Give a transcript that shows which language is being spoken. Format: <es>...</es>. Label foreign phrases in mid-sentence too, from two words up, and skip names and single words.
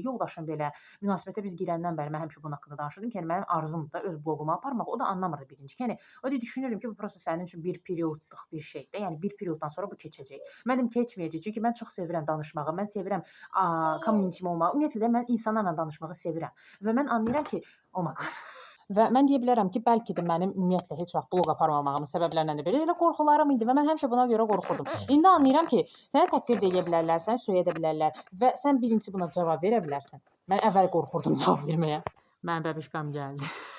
<az>Yoldaşım belə münasibətə biz girəndən bəri mən həmişə bunun haqqında danışırdım ki, yəni mənim arzumdur da öz bloqumu aparmaq. O da anlamırdı birinci. Yəni o da düşünürdüm ki, bu prosta sənin üçün bir periodluq bir şeydir. Yəni bir perioddan sonra bu keçəcək. Mən dedim keçməyəcək. Çünki mən çox sevirəm danışmağı. Mən sevirəm community olmağı. Ümumiyyətlə də mən insanlarla danışmağı sevirəm. Və mən anlayıram ki,</az> <en>oh my god.</en> <az>Və mən deyə bilərəm ki, bəlkə də mənim ümumiyyətlə heç vaxt bloq aparmamağımın səbəblərindən də biri elə qorxularım idi və mən həmişə buna görə qorxurdum. İndi anlayıram ki, səni təhqir də edə bilərlər, səni söyə də bilərlər və sən birinci buna cavab verə bilərsən. Mən əvvəl qorxurdum cavab verməyə. Mənim bəbişkam gəldi.</az>